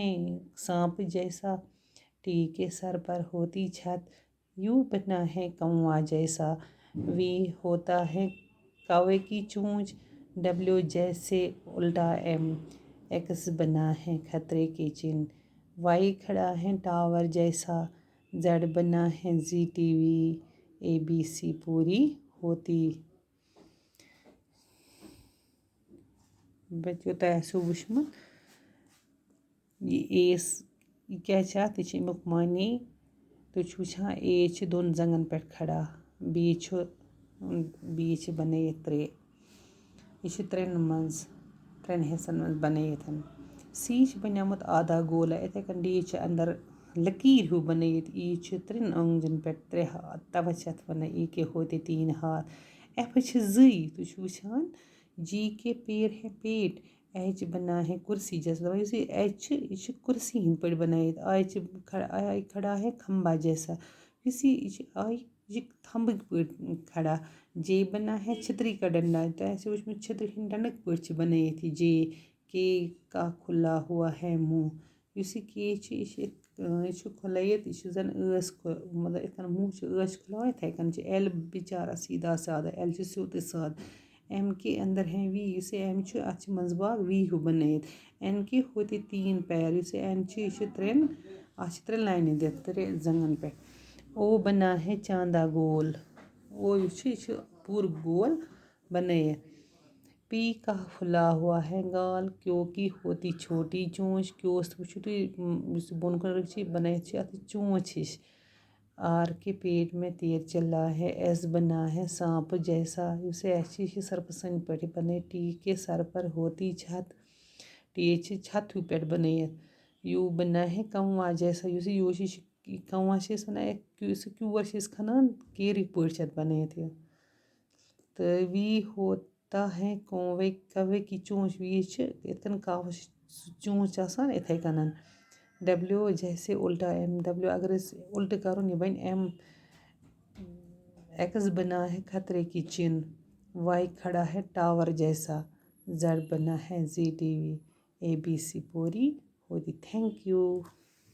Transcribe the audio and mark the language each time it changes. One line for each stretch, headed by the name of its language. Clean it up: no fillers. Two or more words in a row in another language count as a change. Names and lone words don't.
Urdu: سانپ جیسا ٹی کے سر پر ہوتی چھت یو بنا ہے کوا جیسا وی ہوتا ہے کوے کی چونچ ڈبلیو جیسے الٹا ایم ایکس بنا ہے خطرے کے چن وائی کھڑا ہے ٹاور جیسا زیڈ بنا ہے زی ٹی وی اے بی سی پوری ہوتی
Kashmiri: بچو تۄہہِ آسیو وٕچھمُت یہِ ایس یہِ کیٛاہ چھِ اَتھ یہِ چھِ امیُک معنے تُہۍ چھِو وٕچھان اے چھِ 2 زنٛگن پٮ۪ٹھ کھڑا بی چھِ بنٲیِتھ 3 یہِ چھِ 3 منٛز 3 حِصن منٛز بنٲیِتھ سی چھِ بنیومُت
Urdu: آدھا گولا
Kashmiri: یِتھَے کٔنۍ ڈی چھِ اندر لکیٖر ہیوٗ بنٲیِتھ ای چھِ 3 أنٛگجن پٮ۪ٹھ 3 ہاتھ تَوَے چھِ اَتھ وَنان
Urdu: ای کے ہوتے 3 ہاتھ
Kashmiri: ایفس چھِ 2 تُہۍ چھِو وٕچھان
Urdu: جی کے پیر ہے پیٹ ایچ بنا ہے کرسی جیسا
Kashmiri: دَپان یُس یہِ ایچ چھِ یہِ چھِ کُرسی ہِنٛدۍ پٲٹھۍ بنٲیِتھ
Urdu: آی کھڑا ہے کھمبا جیسا
Kashmiri: یُس یہِ چھِ آی یہِ چھِ تھمبٕکۍ پٲٹھۍ کھڑا
Urdu: جے بنا ہے چھتری کا ڈنڈا
Kashmiri: تۄہہِ آسیو وٕچھمُت چھترِ ہِنٛدۍ ڈنڈٕکۍ پٲٹھۍ چھِ بنٲیِتھ یہِ جے
Urdu: کے کا کھُلا ہوا ہے منہ
Kashmiri: یُس یہِ کے چھِ یہِ چھُ کھُلٲیِتھ یہِ چھُ زن ٲس مطلب یِتھ کٔنۍ منہ چھُ ٲس کھُلاوان یِتھَے کٔنۍ چھِ ایل بِچارہ سیدھا سادہ ایل چھُ سیوٚدُے سادٕ
Urdu: ایم کے اندر ہیں وی
Kashmiri: یُس یہِ ایم چھُ اَتھ چھِ منٛزٕ باگ وی ہیوٗ بنٲیِتھ
Urdu: این کے ہوتے 3 پیر
Kashmiri: یُس یہِ این چھُ یہِ چھُ 3 اَتھ چھِ 3 لاینہٕ دِتھ 3 زنٛگن پٮ۪ٹھ
Urdu: او بنا ہے چاندہ گول
Kashmiri: او یُس چھُ یہِ چھُ پوٗرٕ گول بنٲیِتھ
Urdu: پی کا پھُلا ہوا ہے گال کیو کی ہوتی چھوٹی چونچ
Kashmiri: کیوس وٕچھِو تُہۍ یُس یہِ بۄن کُن چھِ بنٲیِتھ چھِ اَتھ چونچ ہِش
Urdu: آر کے پیٹ میں تیر چلا ہے ایس بنا ہے سانپ جیسا
Kashmiri: یُس یہِ ایس چھِ یہِ چھِ سرپہٕ سٕنٛدۍ پٲٹھۍ بنٲیِتھ
Urdu: ٹی کے سر پر ہوتی چھت
Kashmiri: ٹی چھِ چھت ہیوٗ پٮ۪ٹھ بنٲیِتھ
Urdu: یوٗ بنا ہے کوا جیسا
Kashmiri: یُس یہِ یوٗ چھِ یہِ چھِ کوا چھِ أسۍ وَنان یُس یہِ کیوٗر چھِ أسۍ کھنان کیرٕکۍ پٲٹھۍ چھِ اَتھ بنٲیِتھ یہِ تہٕ
Urdu: وی ہوتا ہے کوے کی چونچ
Kashmiri: وی چھِ یِتھ کٔنۍ کاوَس چھِ چونچ آسان یِتھَے کٔنۍ
Urdu: ڈبلیو جیسے الٹا ایم
Kashmiri: ڈبلیو اگر أسۍ اُلٹہٕ کَرون یہِ بنہِ ایم
Urdu: ایکس بنا ہے خطرے کی چن وائی کھڑا ہے ٹاور جیسا زیڈ بنا ہے زی ٹی وی اے بی سی پوری ہوتی
English: thank you